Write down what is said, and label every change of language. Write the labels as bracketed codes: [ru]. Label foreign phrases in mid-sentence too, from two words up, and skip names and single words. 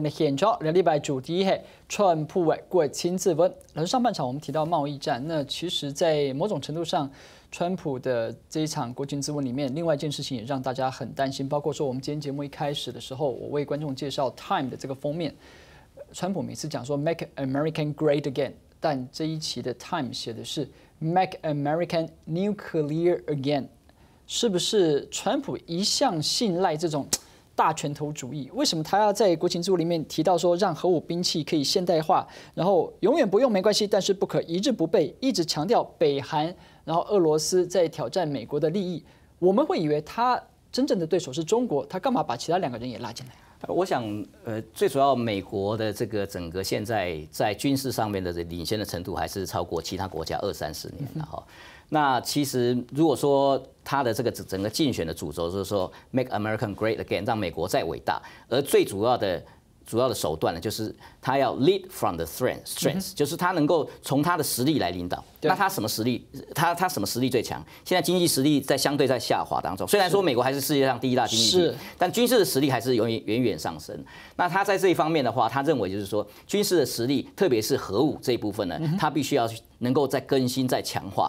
[zh] 的現場，兩禮拜主題係川普的國情咨文。老師，上半場我們提到貿易戰，那其實在某種程度上，川普的這一場國情咨文裡面，另外一件事情也讓大家很擔心，包括說我們今天節目一開始的時候，我為觀眾介紹 Time 的這個封面，川普每次講說 [en] Make American Great Again， [zh] 但這一期的 Time 寫的是 [en] Make American Nuclear Again， [zh] 是不是川普一向信賴這種大拳頭主義？為什麼他要在國情咨文裡面提到說，讓核武兵器可以現代化，然後永遠不用沒關係，但是不可一日不備，一直強調北韓，然後俄羅斯在挑戰美國的利益？我們會以為他真正的對手是中國，他幹嘛把其他兩個人也拉進來？我想，最主要美國的這個整個現在在軍事上面的領先的程度，還是超過其他國家20-30年了哈。那其實如果說他的這個整個競選的主軸就是說 [en] Make American Great Again， [zh] 讓美國再偉大，而最主要的手段呢，就是他要 [en] lead from the strength， [zh] 就是他能夠從他的實力來領導。 那他什么实力？他什么实力最强？现在经济实力相对在下滑当中。虽然说美国还是世界上第1大经济体，但军事的实力还是远远上升。那他在这一方面的话，他认为就是说军事的实力，特别是核武这一部分呢，他必须要能够再更新、再强化。